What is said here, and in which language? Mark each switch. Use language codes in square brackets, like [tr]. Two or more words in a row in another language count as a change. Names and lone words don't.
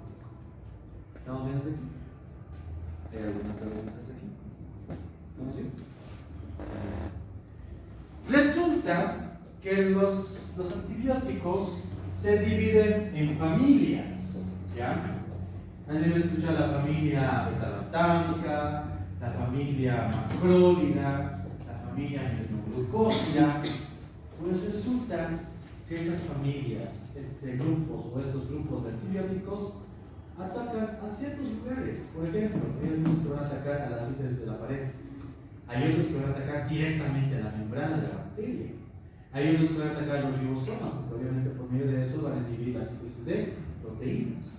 [es] ¿Estamos bien hasta aquí? ¿Hay alguna pregunta hasta aquí? ¿Estamos bien? Resulta que los antibióticos se dividen en familias, ¿ya? Han debido escuchar la familia beta-lactámica, la familia macrólida, la familia aminoglucósida. Pues resulta que estas familias, estos grupos de antibióticos atacan a ciertos lugares. Por ejemplo, hay algunos que van a atacar a las síntesis de la pared, hay otros que van a atacar directamente a la membrana de la bacteria, hay otros que van a atacar a los ribosomas, porque obviamente por medio de eso van a inhibir la síntesis de proteínas.